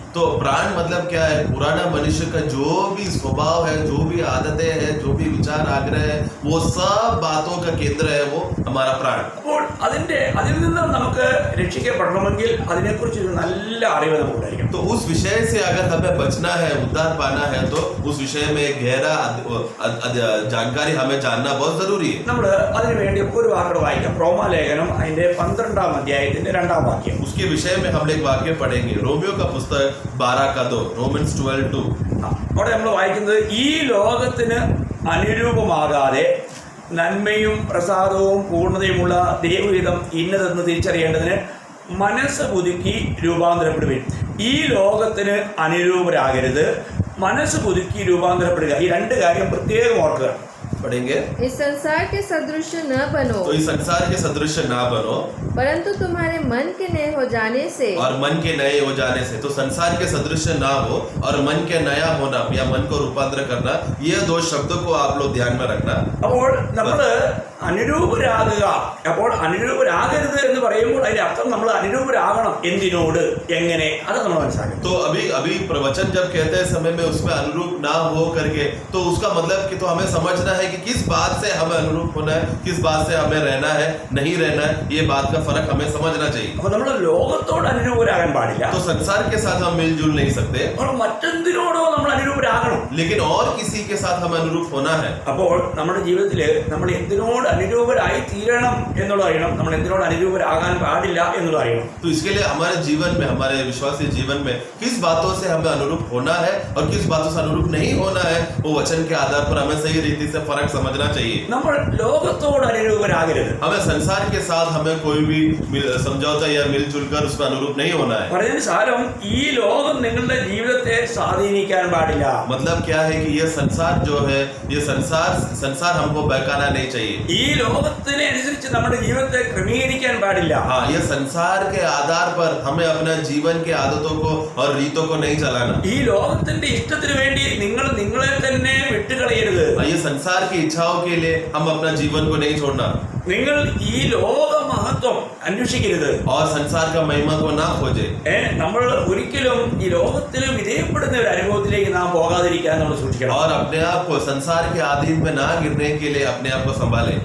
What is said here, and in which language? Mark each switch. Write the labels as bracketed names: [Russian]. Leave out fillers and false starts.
[Hindi] तो प्राण मतलब क्या है? पुराना मनुष्य का जो भी स्वभाव है, जो भी आदतें हैं, जो भी विचार आग्रह है, वो सब बातों का केंद्र है वो हमारा प्राण. [Malayalam] അപ്പോൾ അപ്പോൾ അതിൽ നിന്ന് നമുക്ക് രക്ഷിക്കപ്പെടണമെങ്കിൽ അതിനെക്കുറിച്ച് ഒരു നല്ല അറിവ് നമുക്കുണ്ടായിരിക്കണം. [Hindi] तो उस विषय से अगर हमें बचना है, उद्धार पाना है, तो उस विषय में गहरा जानकारी हमें जानना बहुत जरूरी है. [Malayalam] നമ്മൾ അതിനുവേണ്ടി ഒരു വാക്യം വായിക്കാം. റോമാലേഖനം അതിന്റെ 12-ാം അധ്യായത്തിന്റെ 2-ാം വാക്യം. [Hindi] उसके विषय में हम एक वाक्य पढ़ेंगे. रोमियो का पुस्तक 12 रोमन्स 12:2. [Malayalam] അവിടെ നമ്മൾ വായിക്കുന്നത്, ഈ ലോകത്തിന് അനുരൂപമാകാതെ നന്മയും പ്രസാദവും പൂർണ്ണതയുമുള്ള ദൈവഹിതം ഇന്നതെന്ന് തിരിച്ചറിയേണ്ടതിന് മനസ്സ് പുതുക്കി രൂപാന്തരപ്പെടുവിൻ. ഈ ലോകത്തിന് അനുരൂപരാകരുത്, മനസ്സ് പുതുക്കി രൂപാന്തരപ്പെടുക. ഈ രണ്ട് കാര്യം പ്രത്യേകം ഓർക്കുക. [Hindi] पढ़ेंगे. इस संसार के सदृश न बनो, तो इस संसार के सदृश ना बनो, परंतु तुम्हारे मन के नए हो जाने से, और मन के नए हो जाने से. तो संसार के सदृश ना हो और मन के नया होना या मन को रूपांतर करना, ये दो शब्दों को आप लोग ध्यान में रखना. [Malayalam] അപ്പോൾ നമ്മൾ അനുരൂപരാകുക. അപ്പോൾ അനുരൂപരാകരുത് എന്ന് പറയുമ്പോൾ അതിന്റെ അർത്ഥം നമ്മൾ അനുരൂപരാകണം. എന്തിനോട്, എങ്ങനെ, അത് നമ്മൾ മനസ്സിലാക്കണം. [Hindi] तो अभी प्रवचन जब कहते हैं समय में उसमें अनुरूप ना हो करके, तो उसका मतलब कि तो हमें समझना है कि किस बात से हमें अनुरूप होना है, किस बात से हमें रहना है, नहीं रहना है. ये बात का फर्क हमें समझना चाहिए. [Malayalam] അപ്പോൾ നമ്മൾ ലോകത്തോട് അനുരൂപരാകാൻ പാടില്ല. [Hindi] तो संसार के साथ हम मिलजुल नहीं सकते, [Malayalam] അപ്പോൾ മറ്റെന്തിനോടോ നമ്മൾ അനുരൂപരാകണം. [Hindi] लेकिन और किसी के साथ हमें अनुरूप होना है. [Malayalam] അപ്പോൾ നമ്മുടെ ജീവിതത്തിൽ നമ്മൾ എന്തിനോട് അനുരൂപരായി തീരണം എന്നുള്ളത് അറിയണം. നമ്മൾ എന്തിനോട് അനുരൂപരാകാൻ പാടില്ല എന്നുള്ളത് അറിയണം. [Hindi] तो इसके लिए हमारे जीवन में, हमारे विश्वासी जीवन में किस बातों से हमें अनुरूप होना है और किस बातों से अनुरूप नहीं होना है, वो वचन के आधार पर हमें सही रीति से फर्क समझना चाहिए. [Malayalam] നമ്മൾ ലോകത്തോട് അനുരൂപരാകരുത്. [Hindi] हमें संसार के साथ हमें कोई भी समझौता या मिलजुल कर उसमें अनुरूप नहीं होना है. [Malayalam] പറഞ്ഞതിന് സാരം ഈ ലോകം നിങ്ങളുടെ ജീവിതത്തെ സ്വാധീനിക്കാൻ പാടില്ല. [Hindi] मतलब क्या है कि ये संसार जो है, ये संसार हमको बहकाना नहीं चाहिए. [Malayalam] ഈ ലോകത്തിനെ അനുസരിച്ച് നമ്മുടെ ജീവിതത്തെ ക്രമീകരിക്കാൻ പാടില്ല. [Hindi] हाँ, ये संसार के आधार पर हमें अपना जीवन के आदतों को और रीतों को नहीं चलाना. [Malayalam] ഈ ലോകത്തിന്റെ ഇഷ്ടത്തിന് വേണ്ടി നിങ്ങൾ നിങ്ങളെ തന്നെ വിട്ടുകളയരുത്. [Hindi] ये संसार की इच्छाओं के लिए हम अपना जीवन को नहीं छोड़ना. [Malayalam] നിങ്ങൾ ഈ ലോക മഹത്വം അന്വേഷിക്കരുത്. [Hindi] और संसार का महिमा को ना खोजे. [Malayalam] നമ്മൾ ഒരിക്കലും ഈ ലോകത്തിലും വിധേയപ്പെടുന്ന ഒരു അനുഭവത്തിലേക്ക് നാം പോകാതിരിക്കാൻ നമ്മൾ സൂക്ഷിക്കണം. [Hindi] और अपने आप को संसार के अधीन में ना गिरने के लिए अपने आप को संभाले.